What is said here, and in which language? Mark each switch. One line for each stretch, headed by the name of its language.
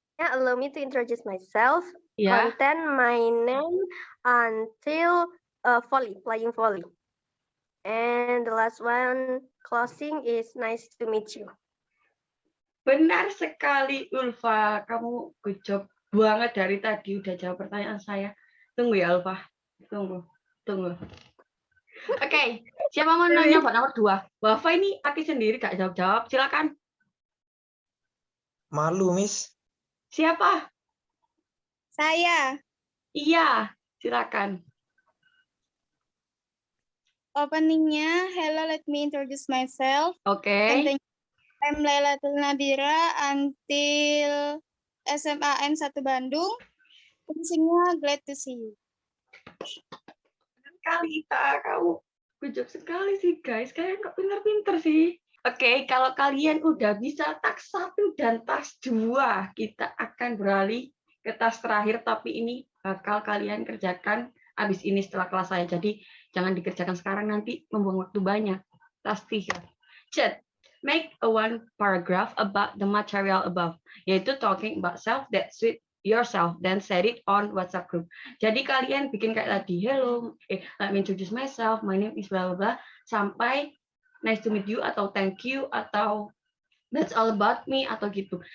English: Allow me to introduce myself.
Indonesian: Ya.
English: Content my name until playing volley. And the last one, closing is nice to meet you.
Indonesian: Benar sekali, Ulfa. Kamu good job banget dari tadi udah jawab pertanyaan saya. Tunggu ya, Ulfa. Tunggu. Oke, siapa mau nanya buat nomor 2? Wafa ini laki sendiri gak jawab-jawab. Silakan. Malu, Miss. Siapa? Saya. Iya, silakan.
English: Openingnya, hello, let me introduce myself.
Indonesian: Oke.
English: I'm Lailatul Nadira until SMAN 1 Bandung. Closingnya, glad to see you.
Indonesian: Kalita, kamu good job sekali sih, guys. Kalian kok pinter-pinter sih. Oke, kalau kalian udah bisa tas 1 dan tas 2, kita akan beralih ke tas terakhir, tapi ini bakal kalian kerjakan habis ini setelah kelas saya. Jadi, jangan dikerjakan sekarang, nanti membuang waktu banyak. Tas 3. Chat.
English: Make a one paragraph about the material above, yaitu talking about self that suit yourself, then set it on WhatsApp group.
Indonesian: Jadi kalian bikin kayak tadi,
English: hello, let me introduce myself, my name is blah blah
Indonesian: blah, sampai
English: nice to meet you
Indonesian: atau
English: thank you
Indonesian: atau
English: that's all about me
Indonesian: atau gitu.